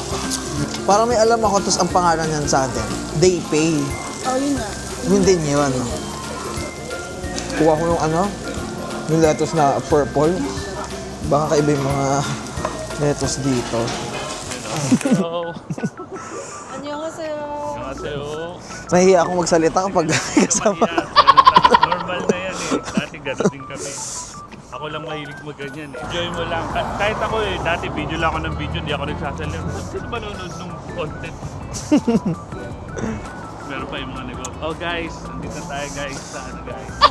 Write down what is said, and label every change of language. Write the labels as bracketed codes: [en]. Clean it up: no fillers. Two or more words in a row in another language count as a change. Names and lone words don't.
[tl] Parang may alam ako, tapos ang pangalan niyan sa atin, [en] They Pay. [tl] Yun nga. Yun din yun. Kuha ko yung yung lettuce na purple. Baka kaiba yung mga lettuce dito. Hello. [ko] 안녕하세요. Annyeonghaseyo. [tl] Nahihiya akong magsalita kapag kasama. Normal na yan eh. Dati gano'n din kami. Ako lang mahilig mag-ganyan eh. Enjoy mo lang. Kahit ako eh, dati video lang ako ng video, di ako nagsasalim. Sino ba nanonood ng content? Meron pa yung mga oh guys, nandito tayo guys sa ano guys.